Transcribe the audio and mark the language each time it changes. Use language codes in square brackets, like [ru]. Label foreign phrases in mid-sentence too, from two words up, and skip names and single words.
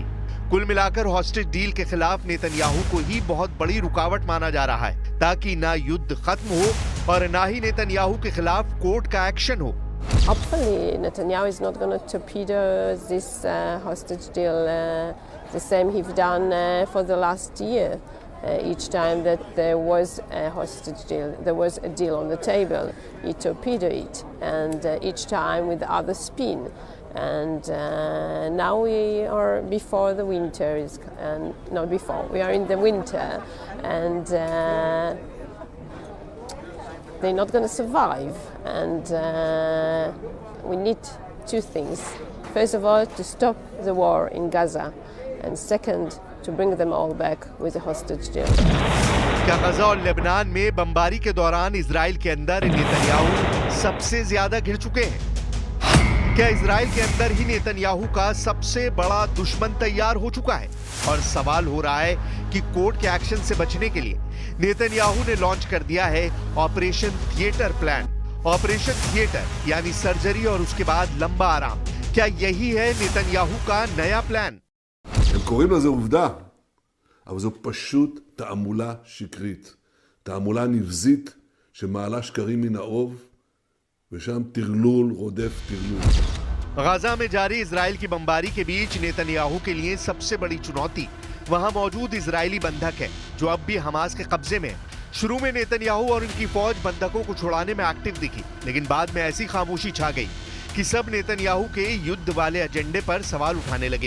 [hi] कुल मिलाकर [en] hostage deal [hi] के खिलाफ नेतन्याहू को ही बहुत बड़ी रुकावट माना जा रहा है, ताकि ना युद्ध खत्म हो और ना ही नेतन्याहू के खिलाफ कोर्ट का एक्शन हो। [en] Hopefully Netanyahu is not going to torpedo this hostage deal the same he's done for the last year. Each time that there was a hostage deal, there was a deal on the table, he torpedoed it, and each time with the other spin. And now we are before the winter, and not before, we are in the winter, and they're not going to survive. And we need two things. First of all, to stop the war in Gaza, and second, to bring them all back with a hostage deal. [hi] क्या गाजा और लेबनान में बमबारी के दौरान इजराइल के अंदर नेतन्याहू सबसे ज्यादा घिर चुके हैं? क्या इजराइल के अंदर ही नेतन्याहू का सबसे बड़ा दुश्मन तैयार हो चुका है? और सवाल हो रहा है कि कोर्ट के एक्शन से बचने के लिए नेतन्याहू ने लॉन्च कर दिया है [en] operation theatre plan. operation theatre [hi] यानी सर्जरी और उसके बाद लंबा आराम। क्या यही है नेतन्याहू का नया प्लान? [he] הם קוראים לזה עובדה, אבל זו פשוט תעמולה שקרית. תעמולה נבזית שמעלה שקרים מן האוב ושם טרלול רודף טרלול. [hi] गाजा में जारी इजराइल की बमबारी के बीच नेतन्याहू के लिए सबसे बड़ी चुनौती वहां मौजूद इजरायली बंधक है, जो अब भी हमास के कब्जे में है। शुरू में नेतन्याहू और उनकी फौज बंधकों को छुड़ाने में एक्टिव दिखी, लेकिन बाद में ऐसी खामोशी छा गई कि सब नेतन्याहू के युद्ध वाले एजेंडे पर सवाल उठाने लगे।